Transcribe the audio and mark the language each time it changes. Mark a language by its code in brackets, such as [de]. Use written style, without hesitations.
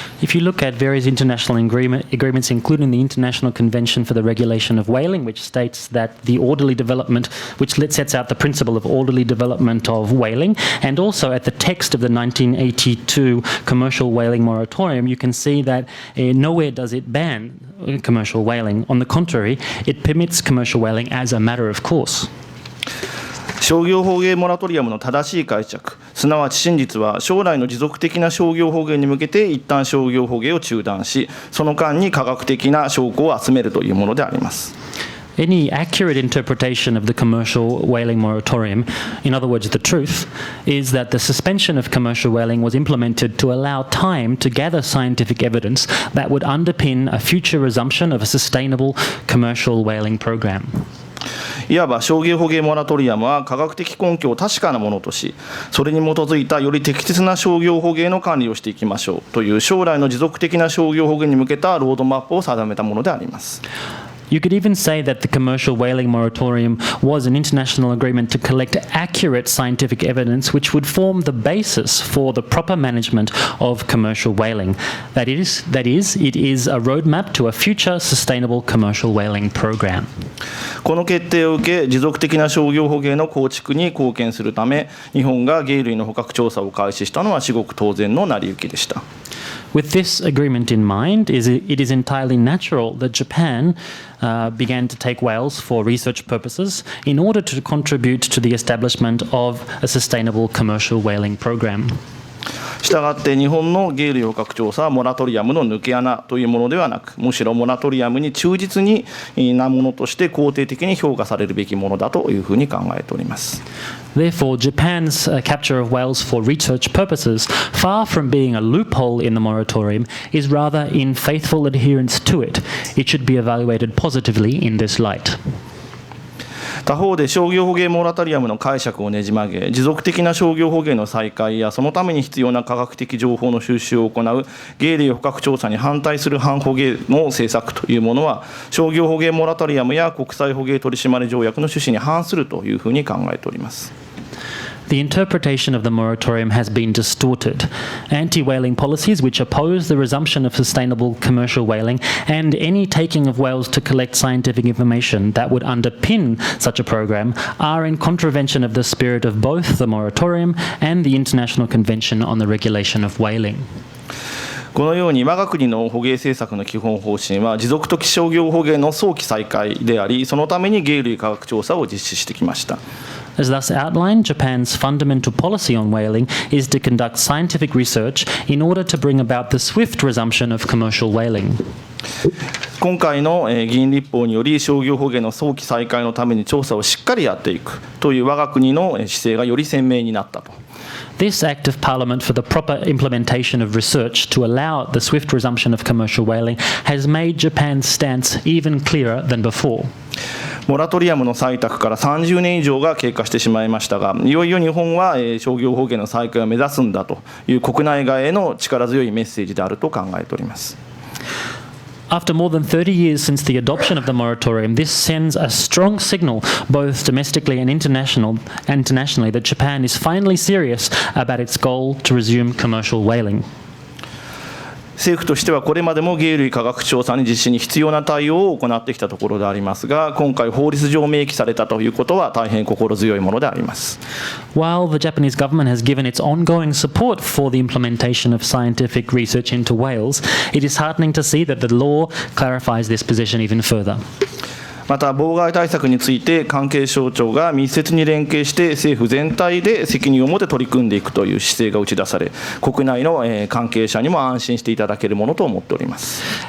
[en] If you look at various international agreements, including the International Convention for the Regulation of Whaling, which states that the orderly development, which sets out the principle of orderly development of whaling, and also at the text of the 1982 commercial whaling moratorium, you can see that nowhere does it ban commercial whaling. On the contrary, it permits commercial whaling as a matter of course. [ja] 商業捕鯨モラトリアムの正しい解釈、すなわち真実は将来の持続的な商業捕鯨に向けて一旦商業捕鯨を中断し、その間に科学的な証拠を集めるというものであります。 [en] Any accurate interpretation of the commercial whaling moratorium, in other words, the truth, is that the suspension of commercial whaling was implemented to allow time to gather scientific evidence that would underpin a future resumption of a sustainable commercial whaling program. [ja] いわば商業捕鯨モラトリアムは科学的根拠を確かなものとし、それに基づいたより適切な商業捕鯨の管理をしていきましょうという将来の持続的な商業捕鯨に向けたロードマップを定めたものであります。 [en] You could even say that the commercial whaling moratorium was an international agreement to collect accurate scientific evidence which would form the basis for the proper management of commercial whaling. That is, it is a roadmap to a future sustainable commercial whaling program. [ja] この決定を受け、持続的な商業捕鯨の構築に貢献するため、日本が鯨類の捕獲調査を開始したのは至極当然の成り行きでした。 [en] With this agreement in mind, it is entirely natural that Japan began to take whales for research purposes in order to contribute to the establishment of a sustainable commercial whaling program. [ja] したがって日本の鯨類捕獲調査はモラトリアムの抜け穴というものではなく、むしろモラトリアムに忠実なものとして肯定的に評価されるべきものだというふうに考えております。 [en] Therefore, Japan's capture of whales for research purposes, far from being a loophole in the moratorium, is rather in faithful adherence to it. It should be evaluated positively in this light. [ja] 他方で商業捕鯨モラトリアムの解釈をねじ曲げ、持続的な商業捕鯨の再開やそのために必要な科学的情報の収集を行う鯨類捕獲調査に反対する反捕鯨の政策というものは、商業捕鯨モラトリアムや国際捕鯨取締条約の趣旨に反するというふうに考えております。 [en] The interpretation of the moratorium has been distorted. Anti-whaling policies which oppose the resumption of sustainable commercial whaling and any taking of whales to collect scientific information that would underpin such a program are in contravention of the spirit of both the moratorium and the International Convention on the Regulation of Whaling. [ja] このように我が国の捕鯨政策の基本方針は持続的商業捕鯨の早期再開であり、そのために鯨類科学調査を実施してきました。 [en] As thus outlined, Japan's fundamental policy on whaling is to conduct scientific research in order to bring about the swift resumption of commercial whaling. [ja] 今回の議員立法により商業捕鯨の早期再開のために調査をしっかりやっていくという我が国の姿勢がより鮮明になったと。 [en] This Act of Parliament for the proper implementation of research to allow the swift resumption of commercial whaling has made Japan's stance even clearer than before. [ja] モラトリアムの採択から30年以上が経過してしまいましたが、いよいよ日本は商業捕鯨の再開を目指すんだという国内外への力強いメッセージであると考えております。 [en] After more than 30 years since the adoption of the moratorium, this sends a strong signal, both domestically and internationally, that Japan is finally serious about its goal to resume commercial whaling. [ja] 政府としてはこれまでも鯨類科学調査に実施に必要な対応を行ってきたところでありますが、今回法律上明記されたということは大変心強いものであります。 [en] While the Japanese government has given its ongoing support for the implementation of scientific research into whales, it is heartening to see that the law clarifies this position even further. [ja] また妨害対策について関係省庁が密接に連携して政府全体で責任を持って取り組んでいくという姿勢が打ち出され、国内の関係者にも安心していただけるものと思っております。